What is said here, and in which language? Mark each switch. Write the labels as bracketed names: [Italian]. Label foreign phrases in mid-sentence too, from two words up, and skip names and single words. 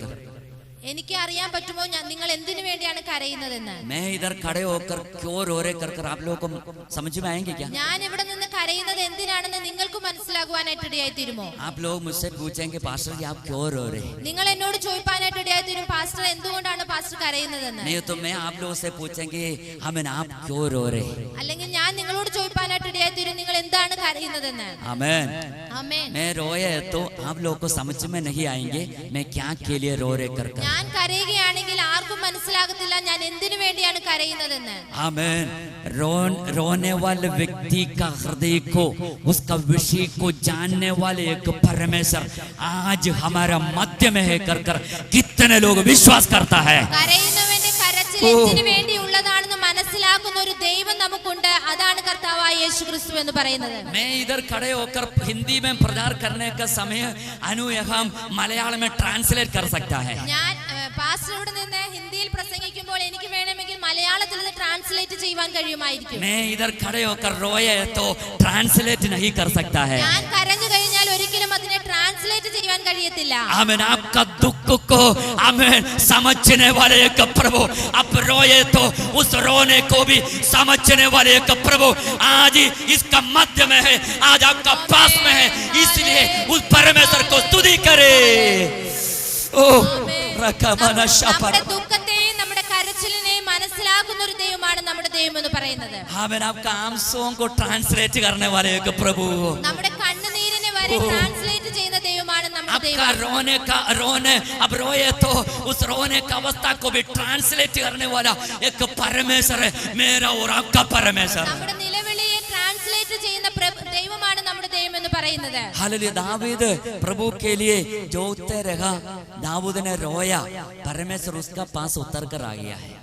[Malayalam] എനിക്ക് അറിയാൻ പറ്റുമോ നിങ്ങൾ എന്തിനു വേണ്ടിയാണ് കരയുന്നതെന്ന്. [Hindi] मैं इधर खड़े होकर क्यों रो रहे कर आप लोगों को समझ में आएंगे क्या? [Malayalam] ഞാൻ ഇവിടെ നിന്ന് കരയുന്നത് എന്തിനാണെന്ന് നിങ്ങൾക്ക് മനസ്സിലാകുവാനായിട്ട് ഇടയായി തീരുമോ? [Hindi] आप लोग मुझसे पूछेंगे पास्टर जी आप क्यों रो रहे? [Malayalam] നിങ്ങൾ എന്നോട് ചോദിക്കാനായിട്ട് ഇടയായി തീരും, പാസ്റ്റർ എന്തുകൊണ്ടാണ് പാസ്റ്റർ കരയുന്നതെന്ന്. [Hindi] नहीं तो मैं आप लोगों से पूछेंगे हमें आप क्यों रो रहे? [Malayalam] അല്ലെങ്കിൽ ഞാൻ നിങ്ങളോട് ചോദിക്കാനായിട്ട് ഇടയായി തീരും, നിങ്ങൾ എന്താണ് കരയുന്നതെന്ന്. [Hindi] आमेन. [Malayalam] ആമേൻ. [Hindi] मैं रोए तो आप लोगों को समझ में नहीं आएंगे मैं क्या के लिए रो रहे कर. [Malayalam] ഞാൻ കരയുകയാണെങ്കിൽ ആർക്കും മനസ്സിലാകത്തില്ല ഞാൻ എന്തിനു വേണ്ടിയാണ് കരയുന്നതെന്ന്. [Hindi] आमेन. रोने वाले व्यक्ति का हृदय को उसका विषय को जानने वाले एक परमेश्वर आज हमारा मध्य में है कर कितने लोग विश्वास करता है? [Malayalam] കരയുന്നവന്റെ കരച്ചിൽ എന്തിനു വേണ്ടിയുള്ളതാണെന്ന് മനസ്സിലാക്കുന്ന ഒരു ദൈവം നമുക്കുണ്ട്. അതാണ് കർത്താവായ യേശു ക്രിസ്തു എന്ന് പറയുന്നത്. [Hindi] मैं इधर खड़े होकर हिंदी में प्रचार करने का समय अनु यहाँ मलयालम में ट्रांसलेट कर सकता है. [Malayalam] ഞാൻ പാസ്റ്ററോട് നിന്ന് ഹിന്ദിയിൽ പ്രസംഗിക്കുമ്പോൾ എനിക്ക് വേണമെങ്കിൽ മലയാളത്തിൽ ഇത് ട്രാൻസ്ലേറ്റ് ചെയ്യുവാൻ കഴിയുമായിരിക്കും. [Hindi] मैं इधर खड़े होकर रोए तो ट्रांसलेट नहीं कर सकता है. [Malayalam] ഞാൻ കരഞ്ഞു കഴിഞ്ഞാൽ ഒരിക്കലും അതിനെ ട്രാൻസ്ലേറ്റ് ചെയ്യുവാൻ കഴിയത്തില്ല. [Hindi] आमेन. आपका दुख को आमेन समझने वाले एक प्रभु, आप रोए तो उस रोने को भी समझने वाले एक प्रभु आज इसका मध्य में है, आज आपका पास में है, इसलिए उस परमेश्वर को स्तुति करे. [Malayalam] നമ്മുടെ ദുഃഖത്തെയും നമ്മുടെ കരച്ചിലിനെയും മനസ്സിലാക്കുന്ന ഒരു ദൈവമാണ് നമ്മുടെ ദൈവം എന്ന് പറയുന്നത്. [Hindi] आमेन. आपका आंसुओं को ट्रांसलेट करने वाले एक प्रभु, [Malayalam] നമ്മുടെ കണ്ണുനീരിനെ വരെ ട്രാൻസ്ലേറ്റ് ചെയ്യുന്ന ദൈവമാണ് നമ്മുടെ ദൈവം. [Hindi] आपका रोने अब रोए तो उस रोने का अवस्था को भी ट्रांसलेट करने वाला एक परमेश्वर है मेरा और आपका परमेश्वर. [Malayalam] നമ്മുടെ നിലവിളിയെ ട്രാൻസ്ലേറ്റ് ചെയ്യുന്ന ദൈവമാണ് നമ്മുടെ ദൈവം എന്ന് പറയുന്നത്. [Hindi] हालेलुया. दाऊद प्रभु के लिए जोते रहा. दाऊद ने रोया, परमेश्वर उसका पास उतर कर आ गया है.